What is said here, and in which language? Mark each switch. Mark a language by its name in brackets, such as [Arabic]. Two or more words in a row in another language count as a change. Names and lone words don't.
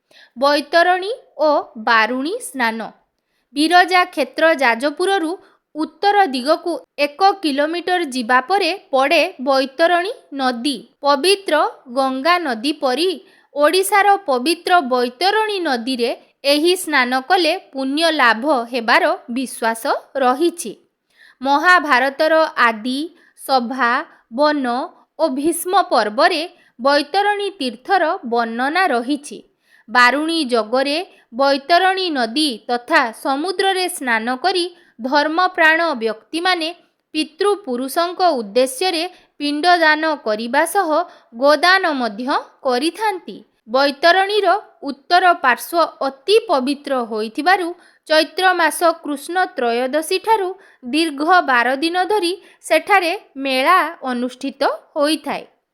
[Odia] ବୈତରଣୀ ଓ ବାରୁଣୀ ସ୍ନାନ ବିରଜା କ୍ଷେତ୍ର ଯାଜପୁରରୁ ଉତ୍ତର ଦିଗକୁ 1 କିଲୋମିଟର ଯିବା ପରେ ପଡ଼େ ବୈତରଣୀ ନଦୀ। ପବିତ୍ର ଗଙ୍ଗା ନଦୀ ପରି ଓଡ଼ିଶାର ପବିତ୍ର ବୈତରଣୀ ନଦୀ ରେ ଏହି ସ୍ନାନ କଲେ ପୁଣ୍ୟ ଲାଭ ହେବାର ବିଶ୍ୱାସ ରହିଛି। ମହାଭାରତର ଆଦି ସଭା ବନ ଔର ଭୀଷ୍ମ ପର୍ବରେ ବୈତରଣୀ ତୀର୍ଥର ବର୍ଣ୍ଣନା ରହିଛି। ବାରୁଣୀ ଯୋଗରେ ବୈତରଣୀ ନଦୀ ତଥା ସମୁଦ୍ର ରେ ସ୍ନାନ କରି ଧର୍ମପ୍ରାଣ ବ୍ୟକ୍ତି ମାନେ ପିତୃପୁରୁଷଙ୍କ ଉଦ୍ଦେଶ୍ୟ ରେ ପିଣ୍ଡଦାନ କରିବା ସହ ଗୋଦାନ ମଧ୍ୟ କରିଥାନ୍ତି। ବୈତରଣୀର ଉତ୍ତର ପାର୍ଶ୍ୱ ଅତି ପବିତ୍ର ହୋଇଥିବାରୁ ଚୈତ୍ର ମାସ କୃଷ୍ଣ ତ୍ରୟୋଦଶୀ ଠାରୁ ଦୀର୍ଘ 12 ଦିନ ଧରି ସେଠାରେ ମେଳା ଅନୁଷ୍ଠିତ ହୋଇଥାଏ।